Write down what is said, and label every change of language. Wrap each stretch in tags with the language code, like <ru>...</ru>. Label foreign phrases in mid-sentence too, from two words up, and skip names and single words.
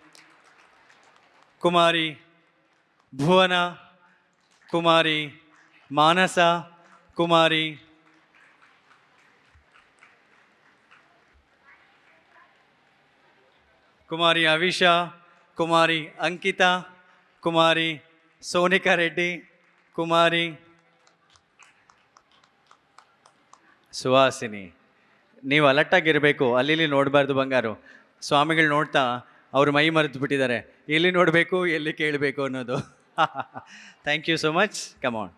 <te>కుమారి భువన, కుమారి మానస, కుమారి కుమారి అవిష, కుమారి అంకిత, కుమారి సోనికా రెడ్డి, కుమారి ಸುಹಾಸಿನಿ.</te> <kn>ನೀವು ಅಲರ್ಟಾಗಿರಬೇಕು. ಅಲ್ಲಿ ನೋಡಬಾರ್ದು ಬಂಗಾರು. ಸ್ವಾಮಿಗಳು ನೋಡ್ತಾ ಅವರು ಮೈ ಮರೆತು ಬಿಟ್ಟಿದ್ದಾರೆ. ಎಲ್ಲಿ ನೋಡಬೇಕು, ಎಲ್ಲಿ ಕೇಳಬೇಕು ಅನ್ನೋದು.</kn> <en>thank you so much.</en> <kn>ಕಮಾನ್.</kn>